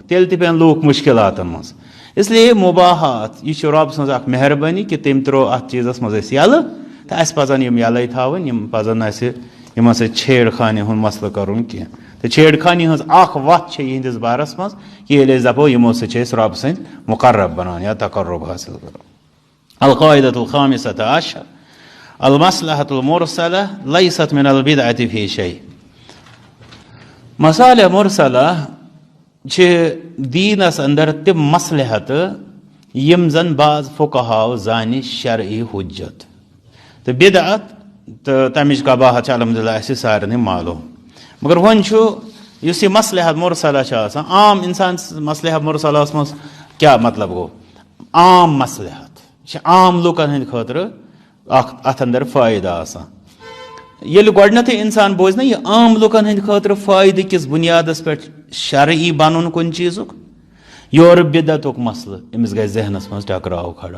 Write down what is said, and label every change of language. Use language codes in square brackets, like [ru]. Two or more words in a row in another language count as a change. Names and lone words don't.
[ks] تیٚلہِ تہِ پٮ۪ن لوٗکھ مُشکلاتن منٛز اسلیے مُباحات یہِ چھُ رۄب سٕنٛز اکھ مہربٲنی کہِ تٔمۍ ترٛوو اتھ چیٖزس منٛز أسۍ یلہٕ تہٕ اَسہِ پزن یِم یلے تھاوٕنۍ یِم پزن اَسہِ یِمن سۭتۍ چھیڑ خانی ہُنٛد مسلہٕ کرُن کینٛہہ تہٕ چھیڑ خانی ہٕنٛز اکھ وتھ چھےٚ یِہنٛدِس بارس منٛز کہِ ییٚلہِ أسۍ دپو یِمو سۭتۍ چھِ أسۍ رۄب سٕنٛدۍ مُقرب بنان یا تقرُب حٲصِل کران [ar] القاعدة الخامسة عشر المصلحة المرسلة ليست من البدعة في شيء [ks] مصالح مرسلة چھِ دیٖنس اندر تِم مصلحت یِم زن بعض فقہاو زانہِ شرعی حجت تہٕ بدعت تہٕ تمِچ قباحت چھِ الحمدللہ اَسہِ سارنٕے معلوٗم مگر وۄنۍ چھُ یُس یہِ مصلحت مرسلہ چھِ آسان عام انسان مصلحت مرسلہس منٛز کیٛاہ مطلب گوٚو عام مصلحت یہِ چھِ عام لُکن ہٕنٛدِ خٲطرٕ اکھ اتھ اندر فٲیدٕ آسان یل گۄڈنیتھٕے انسان بوزِ نا یہ عام لُکن ہٕنٛدِ خٲطرٕ فٲیدٕ کِس بُنیادس پٮ۪ٹھ شرعی بنُن کُنہِ چیٖزُک یورٕ بدعتُک مسلہٕ أمِس گژھِ ذہنس منٛز ٹکراو کھڑا.